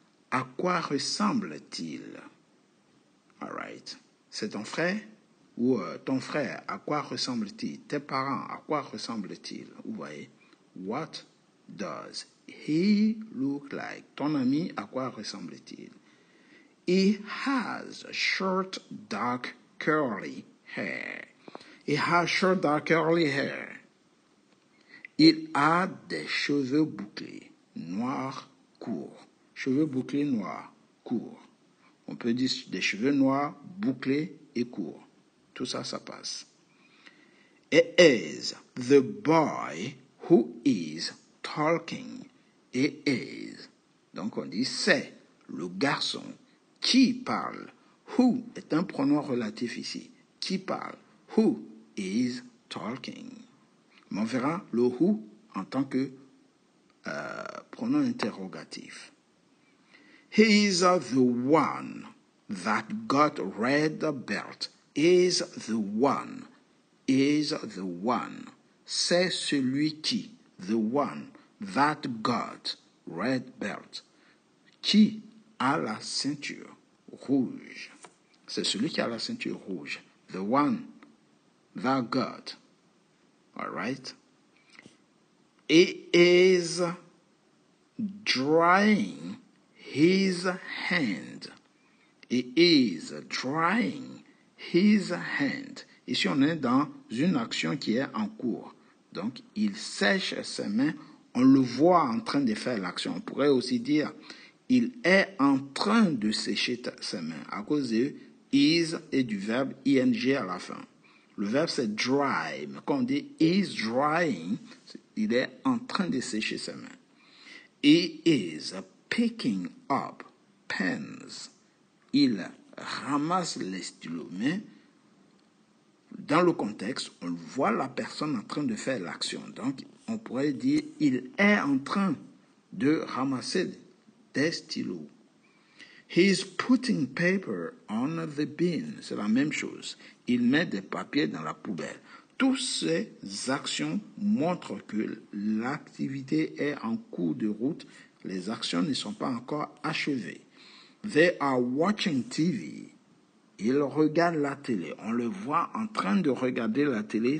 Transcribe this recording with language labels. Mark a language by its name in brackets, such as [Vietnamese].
[French] À quoi ressemble-t-il? [English] All right. [French] C'est ton frère ou ton frère, à quoi ressemble-t-il? Tes parents, à quoi ressemblent-ils? Vous voyez? [English] What does he look like? [French] Ton ami, à quoi ressemble-t-il? [English] He has short, dark, curly hair. He has short, dark, curly hair. [French] Il a des cheveux bouclés, noirs, courts. Cheveux bouclés, noirs, courts. On peut dire des cheveux noirs, bouclés et courts. Tout ça, ça passe. [English] It is the boy who is talking. It is. [French] Donc on dit c'est le garçon qui parle. Who est un pronom relatif ici. Qui parle. [English] Who is talking. [French] Mais on verra le who en tant que pronom interrogatif. [English] He is the one that got red belt. Is the one. Is the one. [French] C'est celui qui. [English] The one that got red belt. [French] Qui a la ceinture rouge. C'est celui qui a la ceinture rouge. [English] The one that got. All right. He is drying his hand. He is drying his hand. [French] Ici, on est dans une action qui est en cours. Donc, il sèche ses mains. On le voit en train de faire l'action. On pourrait aussi dire, il est en train de sécher ses mains à cause de is et du verbe ing à la fin. Le verbe, c'est dry. Mais quand on dit is drying, il est en train de sécher ses mains. He is picking up pens. Il ramasse les stylos. Mais dans le contexte, on voit la personne en train de faire l'action. Donc, on pourrait dire, il est en train de ramasser des stylos. [English] He's putting paper on the bin. [French] C'est la même chose. Il met des papiers dans la poubelle. Toutes ces actions montrent que l'activité est en cours de route. Les actions ne sont pas encore achevées. [English] They are watching TV. [French] Ils regardent la télé. On le voit en train de regarder la télé.